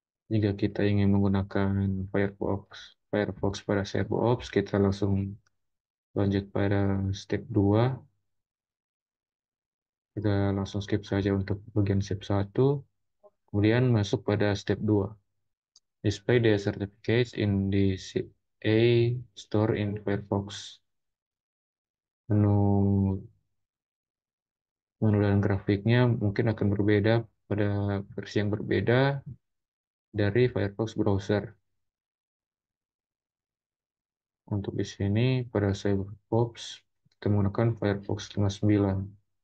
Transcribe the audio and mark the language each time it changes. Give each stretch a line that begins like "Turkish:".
Indonesian: Jika kita ingin menggunakan Firefox pada CyberOps, kita langsung lanjut pada step 2. Kita langsung skip saja untuk bagian step 1. Kemudian masuk pada step 2.
English: Display the certificates in the CA store in Firefox.
Indonesian: Menu menu dan grafiknya mungkin akan berbeda pada versi yang berbeda dari Firefox browser. Untuk di sini pada Firefox kita menggunakan Firefox 59.